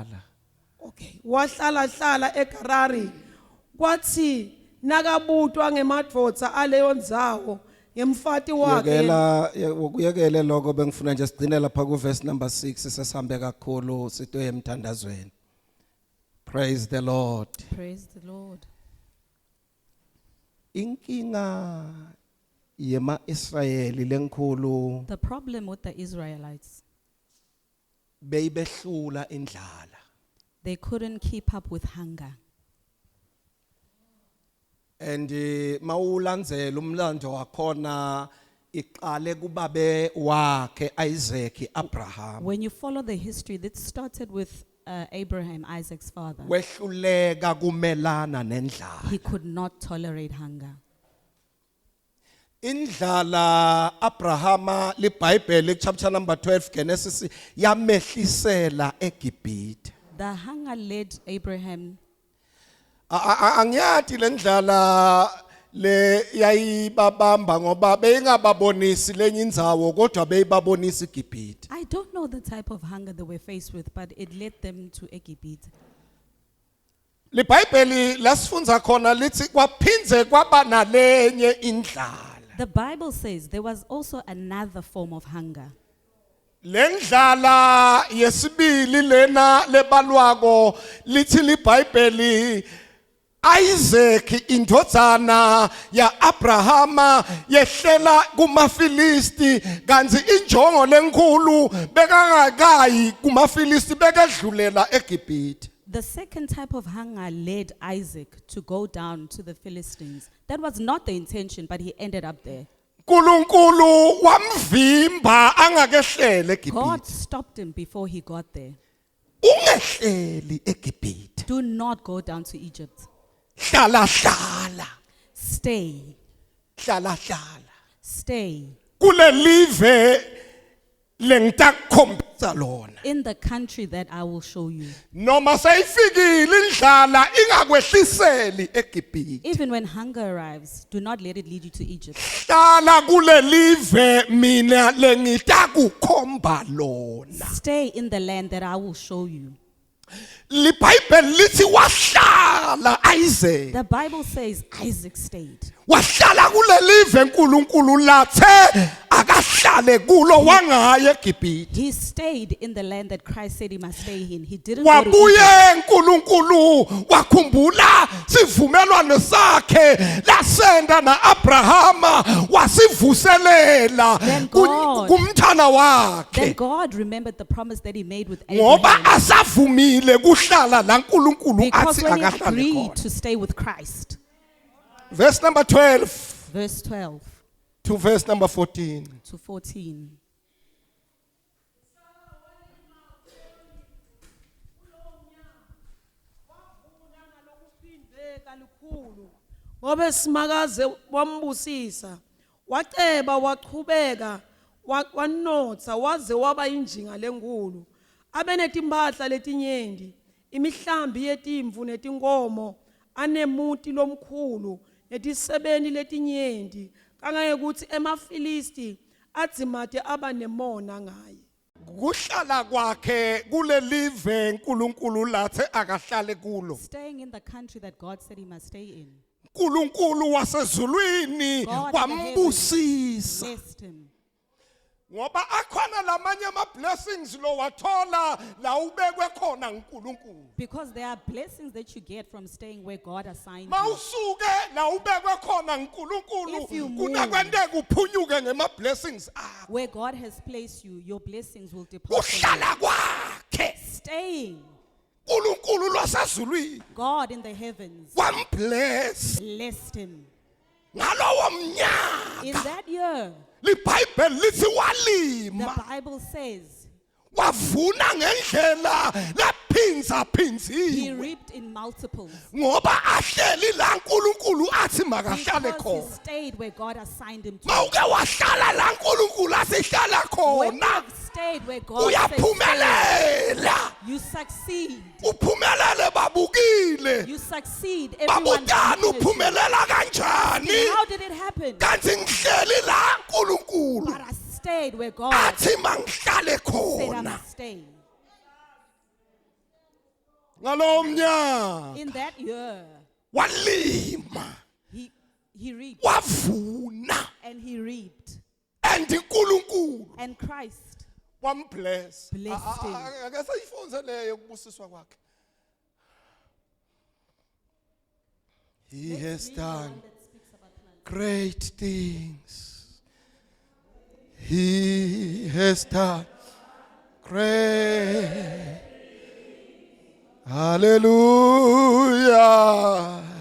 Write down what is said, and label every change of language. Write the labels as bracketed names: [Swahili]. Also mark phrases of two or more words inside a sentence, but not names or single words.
[Swati] Okay, wahlala eGerari. Kwathi nakabutwa ngemadvodza aleyo ndzawo ngemfati wakhe. Ukuyekele lokho bengifuna nje sigcine lapha ku [English] verse number 6 [Swati] sesihambe kakhulu sitoye emthandazweni. [English] Praise the Lord. Praise the Lord. [Swati] Inkinga yema Israeli lenkulu [English] The problem with the Israelites, [Swati] beyibehlula indlala. [English] they couldn't keep up with hunger. [Swati] And mawulandzela umlando wakhona iqale kubabe wakhe Isaac Abraham. [English] When you follow the history, that started with Abraham, Isaac's father. [Swati] Wehluleka kumelana nendlala. [English] He could not tolerate hunger. [Swati] Indlala Abrahama liBhayibheli [English] chapter number 12 [Swati] Genesis yamehlisela eGibhithe. [English] The hunger led Abraham. [Swati] Angiyathi lendlala le yayibabamba ngoba beyingababonisi lenye indzawo kodwa beyibabonisa iGibhithe. [English] I don't know the type of hunger they were faced with, but it led them to Egypt. [Swati] LiBhayibheli lasifunza khona lithi kwaphinze kwaba nalenye indlala. [English] The Bible says there was also another form of hunger. [Swati] Lendlala yesibili lena lebalwako lithi liBhayibheli Isaac indodana ya Abrahama yehlela kumaFilisti kanzi injongo lenkulu bekangakayi kumaFilisti bekedlulela eGibhithe. [English] The second type of hunger led Isaac to go down to the Philistines. That was not the intention, but he ended up there. [Swati] Nkulunkulu wamvimba angakehlele [English] God [Swati] eGibhithe. [English] stopped him before he got there. [Swati] Ungehleli eGibhithe. [English] Do not go down to Egypt. [Swati] Hlala hlala. [English] Stay. [Swati] Hlala hlala. [English] Stay [Swati] Kule live lengtakhombisa lona. [English] in the country that I will show you. [Swati] Noma sayifikile indlala ingakwehliseli eGibhithe. [English] Even when hunger arrives, do not let it lead you to Egypt. [Swati] Hlala kule live mina lengitakukhomba lona. [English] Stay in the land that I will show you. [Swati] LiBhayibheli lithi wahlala Isaac. [English] The Bible says Isaac stayed. [Swati] Wahlala kule live nkulunkulu lathe akahlale kulo wangaya eGibhithe. [English] He stayed in the land that Christ said he must stay in. He didn't go to Egypt. [Swati] Wabuye nkulunkulu wakhumbula sivumelwano sakhe lasenda na Abrahama wasivuselela [English] Then God- [Swati] kumthana [English] Then [Swati] wakhe [English] God remembered the promise that he made with [Swati] ngoba [English] Abraham. [Swati] asavumile kuhlala la nkulunkulu [English] Because [Swati] athi [English] when he [Swati] akahlale [English] agreed [Swati] khona. [English] to stay with Christ. Verse number 12 Verse 12 to verse number 14. to 14. [Swati] Ngoba simakaze wambusisa waceba wachubeka wanotha waze waba injinga lenkulu abenetimpahla letinyenti imihlambi yetimvu netinkomo anemuti lomkhulu netisebeni letinyenti kangekuthi emaFilisti adzimate aba nemona ngaye. Kuhlala kwakhe kule live nkulunkulu lathe akahlale kulo. [English] Staying in the country that God said he must stay in. [Swati] Nkulunkulu wasezulwini [English] God in the [Swati] wambusisa. [English] Blessed him. [Swati] Ngoba akhona lamanye ama blessings lo wathola la ubekwe khona uNkulunkulu. [English] Because there are blessings that you get from staying where God assigned you. [Swati] Mawusuke la ubekwe khona uNkulunkulu [English] If you move- [Swati] kunakwenteka uphunyuke ngema blessings akho. [English] Where God has placed you, your blessings will depart from [Swati] Uhlala kwakhe [English] you. Staying. [Swati] uNkulunkulu losezulwini [English] God in the heavens [Swati] wambless [English] blessed him. [Swati] ngalowo [English] In [Swati] mnyaka. [English] that year, [Swati] LiBhayibheli lithi [English] the [Swati] walima [English] Bible says [Swati] wavuna ngendlela laphinza [English] he [Swati] phinziwe [English] reaped in multiples. [Swati] ngoba ahleli la uNkulunkulu athi makahlale [English] Because he [Swati] khona. [English] stayed where God assigned him to. [Swati] Mawuke wahlala la uNkulunkulu asihlala [English] When you [Swati] khona [English] have stayed where God said stay, [Swati] uyaphumelela. [English] you succeed. [Swati] Uphumelele babukile. [English] You succeed. Everyone [Swati] Babutani [English] witnessed you. [Swati] uphumelela kanjani? [English] How did it happen? [Swati] Kanti ngihleli la uNkulunkulu [English] But I stayed where God [Swati] athi mangihlale [English] said I [Swati] khona. [English] must stay. [Swati] Ngalo mnyaka [English] In that year, [Swati] walima [English] he reaped [Swati] wavuna [English] and he reaped. [Swati] and uNkulunkulu [English] And Christ [Swati] wambless. [English] Blessed him. [Swati] Ake sayifunze leyo kubusiswa kwakhe. [English] He has done great things. He has done great. Hallelujah.